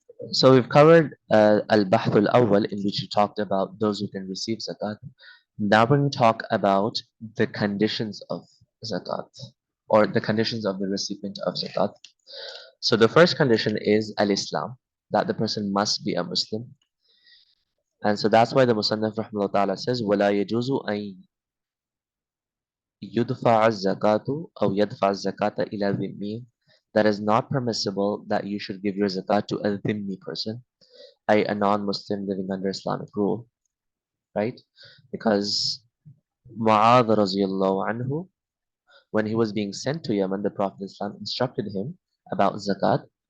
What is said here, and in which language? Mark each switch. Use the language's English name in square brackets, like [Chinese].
[English] So we've covered al-bahth al-awwal, in which we talked about those who can receive zakat. Now we're going to talk about the conditions of zakat, or the conditions of the recipient of zakat. So the first condition is al-Islam, that the person must be a Muslim. And so that's why the Musannaf rahimahullah ta'ala says, [Arabic] وَلَا يَجُوزُ أَن يُدْفَعَ الزَّكَاةُ أَوْ يَدْفَعَ الزَّكَاةَ إِلَى ذِمِّيٍّ. [English] That is not permissible that you should give your zakat to a dhimmi person, a non-Muslim living under Islamic rule, right? Because Mu'adh radiallahu anhu, when he was being sent to Yemen, the Prophet Islam instructed him about zakat.